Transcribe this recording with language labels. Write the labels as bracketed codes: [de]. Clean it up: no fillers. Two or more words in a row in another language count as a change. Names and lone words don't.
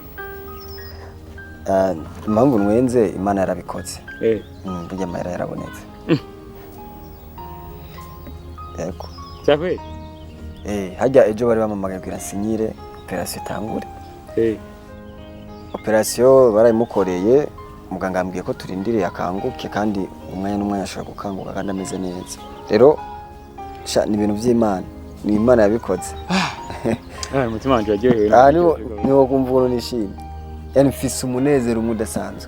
[rn] Impamvu nwenze Imana yarabikoze. Burya amahera yarabonetse. Yego. Cyakwe? Hajya ejo bari bamamagaye kugira sinyire operation itangure. Operation barayimukoreye muganga ambwiye ko turindiriye akanguke kandi umwanya n'umwanya ashobora gukanguka kandi ameze neza. Rero ni ibintu by'Imana. Ni Imana yabikoze. Umutima wanje waryohewe. Niwo kumva uno nishimye. Yani mfise umunezero umudasanzwe.